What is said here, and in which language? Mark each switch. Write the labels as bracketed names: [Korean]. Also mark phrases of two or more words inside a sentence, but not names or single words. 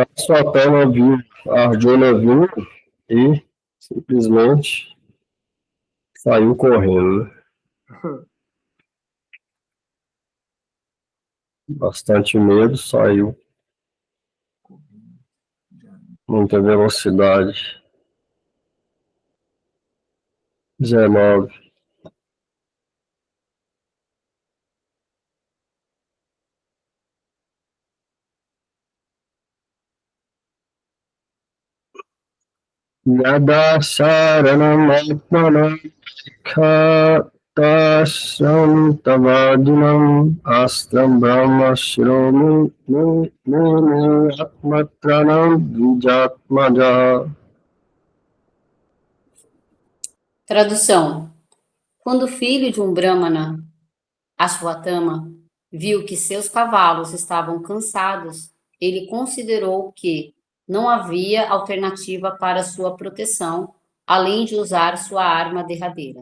[Portuguese] Swatama viu Arjuna vindo e simplesmente saiu correndo, né? Bastante medo, saiu. Muita velocidade. 19. [Sanskrit] Yada saranam atmanam khatasam tavadinam astram brahma shiromi atmatranam vijatmaja. [Portuguese] Tradução. Quando o filho de um Brahmana, Ashwatthama, viu que seus cavalos estavam cansados, ele considerou que não havia alternativa para sua proteção, além de usar sua arma derradeira.